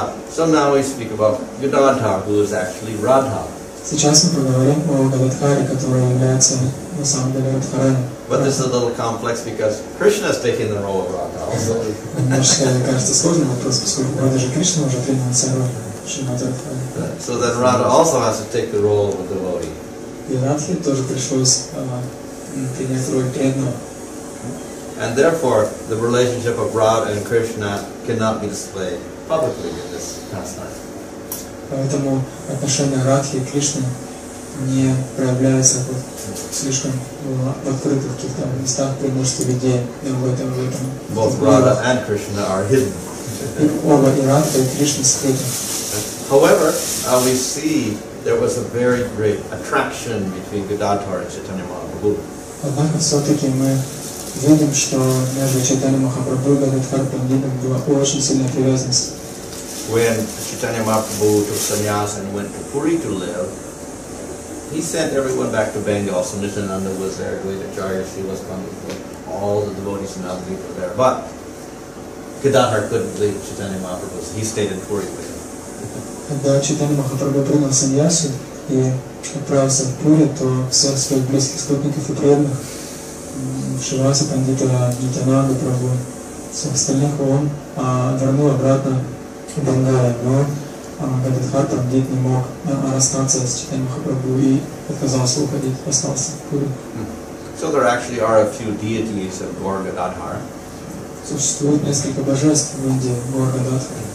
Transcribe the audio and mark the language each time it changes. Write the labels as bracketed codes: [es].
[en] So now we speak about Gadadhar, who is actually Radha. [ru] Сейчас мы поговорим о Гададхаре, который является на самом деле Радхарой. [en] But this is a little complex because Krishna is taking the role of Radha also. [ru] Немножко кажется сложным вопрос, поскольку даже Кришна уже принял на себя роль Шримати Радхари. [en] So then Radha also has to take the role of a devotee. [ru] И Радхе тоже пришлось принять роль преданного. [en] And therefore, the relationship of Radha and Krishna cannot be displayed publicly in this pastime. [ru] Поэтому отношения Радхи и Кришны не проявляются слишком в открытых каких-то местах при множестве людей. [en] Both Radha and Krishna are hidden. [ru] Оба и Радха, и Кришна скрыты. [en] However, we see there was a very great attraction between Gadadhar and Chaitanya Mahaprabhu. [ru] Однако все-таки мы видим, что между Чайтаньей Махапрабху и Гададхар Пандитом была очень сильная привязанность. [en] When Chaitanya Mahaprabhu took sannyas and went to Puri to live, he sent everyone back to Bengal. So Nityananda was there, Dvaitacharya, Srila Pandita, all the devotees in Navadvip were there. But Gadadhar couldn't leave Chaitanya Mahaprabhu, so he stayed in Puri with him. [ru] Когда Чайтанья Махапрабху принял саньясу и отправился в Пури, то всех своих близких спутников и преданных, Шриваса Пандита, Нитянанду Прабху, всех остальных он вернул обратно в Бенгалию, но Гададхар Пандит не мог расстаться с Чайтаньей Махапрабху и отказался уходить, остался в Пури. [en] So there actually are a few deities of Gaur Gadadhar. [ru] Существует несколько божеств в Индии, Гор Гададхар.